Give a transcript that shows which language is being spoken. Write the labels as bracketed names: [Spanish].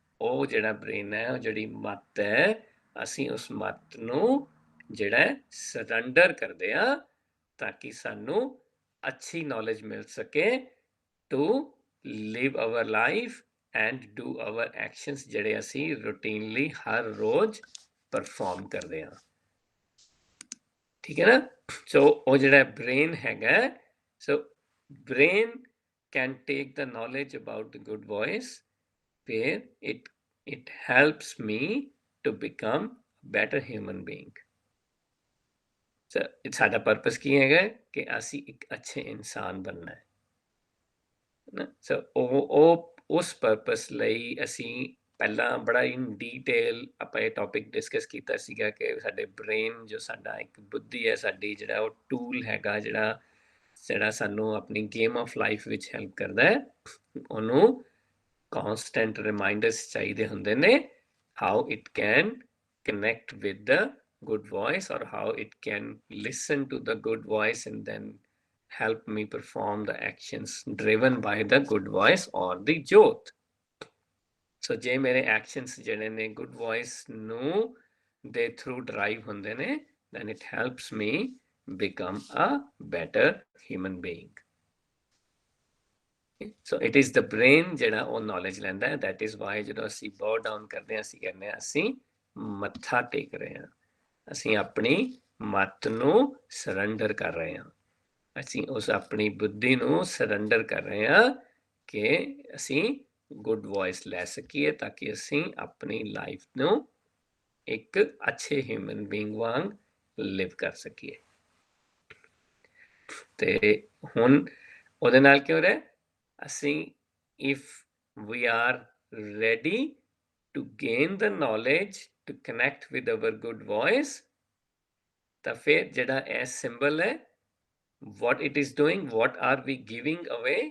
[Punjabi] ਉਹ ਜਿਹੜਾ ਬ੍ਰੇਨ ਹੈ, ਉਹ ਜਿਹੜੀ ਮੱਤ ਹੈ, ਅਸੀਂ ਉਸ ਮੱਤ ਨੂੰ ਜਿਹੜਾ ਸਰੈਂਡਰ ਕਰਦੇ ਆ ਤਾਂ ਕਿ ਸਾਨੂੰ ਅੱਛੀ ਨੌਲੇਜ ਮਿਲ ਸਕੇ [English] to live our life and do our actions [Punjabi] ਜਿਹੜੇ ਅਸੀਂ ਰੂਟੀਨਲੀ ਹਰ ਰੋਜ਼ ਪਰਫਾਰਮ ਕਰਦੇ ਹਾਂ। ਠੀਕ ਹੈ ਨਾ। [English] so [Punjabi] ਉਹ ਜਿਹੜਾ ਬ੍ਰੇਨ ਹੈਗਾ, [English] So brain can take the knowledge about the good voice where it helps me to become a better human being. [Punjabi] So ਸਾਡਾ ਪਰਪਸ ਕੀ ਹੈਗਾ ਕਿ ਅਸੀਂ ਇੱਕ ਅੱਛੇ ਇਨਸਾਨ ਬਣਨਾ ਹੈ। ਸੋ ਉਹ ਉਸ ਪਰਪਸ ਲਈ ਅਸੀਂ ਪਹਿਲਾਂ ਬੜਾ ਇਨ ਡੀਟੇਲ ਆਪਾਂ ਇਹ ਟੌਪਿਕ ਡਿਸਕਸ ਕੀਤਾ ਸੀਗਾ ਕਿ ਸਾਡੇ ਬ੍ਰੇਨ ਜੋ ਸਾਡਾ ਇੱਕ ਬੁੱਧੀ ਹੈ ਸਾਡੀ, ਜਿਹੜਾ ਉਹ ਟੂਲ ਹੈਗਾ ਜਿਹੜਾ ਸਾਨੂੰ ਆਪਣੀ [English] game of life [Punjabi] ਵਿੱਚ ਹੈਲਪ ਕਰਦਾ ਹੈ, ਉਹਨੂੰ ਕੌਨਸਟੈਂਟ ਰਿਮਾਈਂਡਰਸ ਚਾਹੀਦੇ ਹੁੰਦੇ ਨੇ [English] How it can connect with the good voice or how it can listen to the good voice and then help me perform the actions driven by the good voice or the jyot. So [Punjabi] ਜੇ ਮੇਰੇ [English] actions [Punjabi] ਜਿਹੜੇ ਨੇ [English] good voice [Punjabi] ਨੂੰ ਦੇ [English] through drive [Punjabi] ਹੁੰਦੇ ਨੇ, [English] then it helps me become a better human being. So it is the brain [Punjabi] ਜਿਹੜਾ ਉਹ knowledge ਲੈਂਦਾ ਹੈ। that is why ਜਦੋਂ ਅਸੀਂ bow down ਕਰਦੇ ਹਾਂ ਅਸੀਂ ਕਹਿੰਦੇ ਹਾਂ ਅਸੀਂ ਮੱਥਾ ਟੇਕ ਰਹੇ ਹਾਂ, ਅਸੀਂ ਆਪਣੀ ਮੱਤ ਨੂੰ ਸਰੈਂਡਰ ਕਰ ਰਹੇ ਹਾਂ, ਅਸੀਂ ਉਸ ਆਪਣੀ ਬੁੱਧੀ ਨੂੰ ਸਰੈਂਡਰ ਕਰ ਰਹੇ ਹਾਂ ਕਿ ਅਸੀਂ ਗੁੱਡ ਵੌਇਸ ਲੈ ਸਕੀਏ ਤਾਂ ਕਿ ਅਸੀਂ ਆਪਣੀ ਲਾਈਫ ਨੂੰ ਇੱਕ ਅੱਛੇ [English] human being [Punjabi] ਵਾਂਗ ਲਿਵ ਕਰ ਸਕੀਏ। ਤੇ ਹੁਣ ਉਹਦੇ ਨਾਲ ਕੀ ਹੋ ਰਿਹਾ, ਅਸੀਂ [English] if we are ready to gain the knowledge to connect with our good voice, [Punjabi] ਤਾਂ ਫਿਰ ਜਿਹੜਾ ਇਹ symbol ਹੈ, [English] what it is doing, what are we giving away?